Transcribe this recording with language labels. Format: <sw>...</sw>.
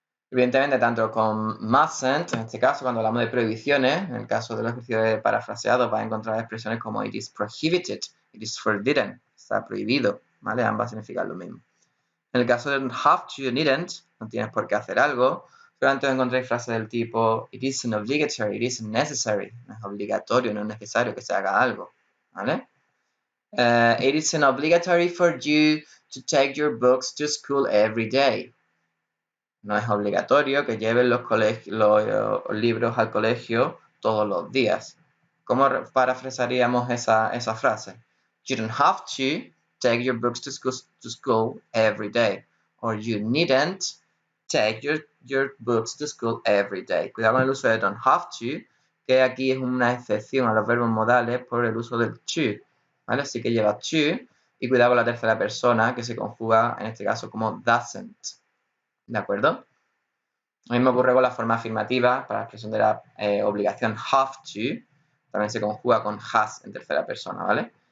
<es>Evidentemente, tanto con mustn't, en este caso, cuando hablamos de prohibiciones, en el caso de los ejercicios parafraseados, vas a encontrar expresiones como</es> <en>it is prohibited, it is forbidden,</en> <es>está prohibido, ¿vale? Ambas significan lo mismo. En el caso de have to, needn't, no tienes por qué hacer algo, solamente encontréis frases del tipo</es> <en>it isn't obligatory, it isn't necessary,</en> <es>no es obligatorio, no es necesario que se haga algo, ¿vale?</es> <en>It isn't obligatory for you to take your books to school every day.</en> <es>No es obligatorio que lleven los libros al colegio todos los días. ¿Cómo parafrasearíamos esa frase?</es> <en>You don't have to take your books to school every day. Or you needn't take your books to school every day.</en> <es>Cuidado con el uso de don't have to, que aquí es una excepción a los verbos modales por el uso del to. ¿Vale? Así que lleva to y cuidado con la tercera persona que se conjuga en este caso como doesn't. ¿De acuerdo? Lo mismo ocurre con la forma afirmativa, para la expresión de la obligación have to, también se conjuga con has en tercera persona, ¿vale?</es>